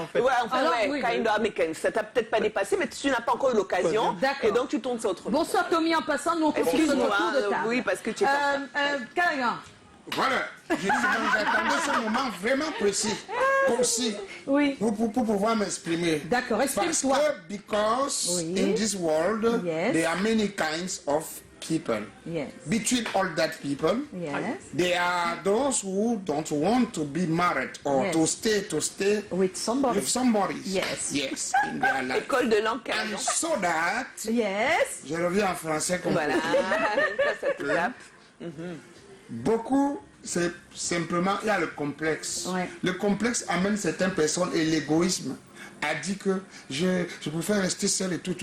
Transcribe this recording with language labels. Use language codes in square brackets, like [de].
[fr] Ouais, mais ça t'a peut-être pas dépassé, mais tu n'as pas encore eu l'occasion, et donc tu tournes ça autrement. Bonsoir Tommy, en passant, nous on continue notre tour de table. Oui, parce que tu es Callaghan. Voilà, j'attendais ce moment vraiment précis, concis, pour pouvoir m'exprimer. D'accord, exprime-toi. [en] Because in this world, there are many kinds of people. Yes. Between all that people, there are those who don't want to be married or to stay with somebody. Yes, in their life. [fr] École de langue. [en] And so that, [fr] je reviens en français comme voilà. Ça te tape. Beaucoup, c'est simplement, il y a le complexe. Le complexe amène certaines personnes et l'égoïsme a dit que je préfère rester seul et tout.